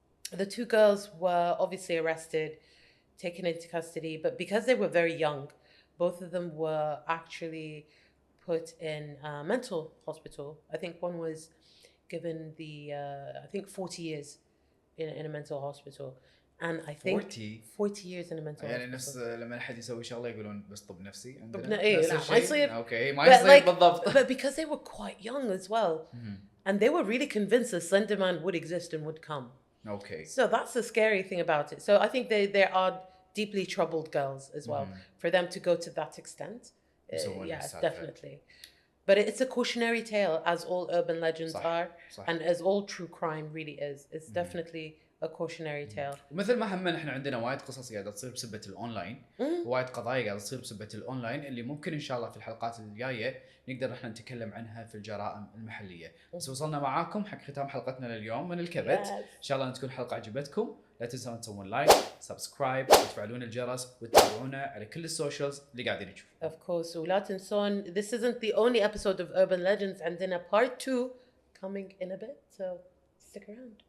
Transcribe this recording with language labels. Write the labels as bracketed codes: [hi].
[en] The 2 girls were obviously arrested, taken into custody, but because they were very young, both of them were actually put in a mental hospital. I think one was given 40 years in a mental hospital. and I think 40 years in a mental يعني hospital. [ar] نفس لما أحد يسوي شغلة يقولون بس طب نفسي عندنا. طب إيه لا ما يصير. أوكي ما يصير بالضبط. [en] But because they were quite young as well, and they were really convinced the Slender Man would exist and would come. Okay. So that's the scary thing about it. So I think there are deeply troubled girls as well. For them to go to that extent, yes, definitely. But it's a cautionary tale, as all urban legends are, and as all true crime really is. It's definitely a cautionary tale. [ar] ومثل ما هم احنا عندنا وايد قصص قاعده تصير بسبه الاونلاين، وايد قضايا قاعده تصير بسبه الاونلاين اللي ممكن ان شاء الله في الحلقات الجايه نقدر احنا نتكلم عنها في الجرائم المحليه. بس وصلنا معاكم حق ختام حلقتنا لليوم من الكبت. ان شاء الله ان تكون الحلقه عجبتكم. لا تنسون تسوون لايك، سبسكرايب، وتفعلون الجرس وتتابعونا على كل السوشيالز اللي قاعدين نشوفها. [en] Of course. [ar] ولا تنسون [en] this isn't the only episode of Urban Legends. [ar] عندنا [en] part 2 coming in a bit. So stick around.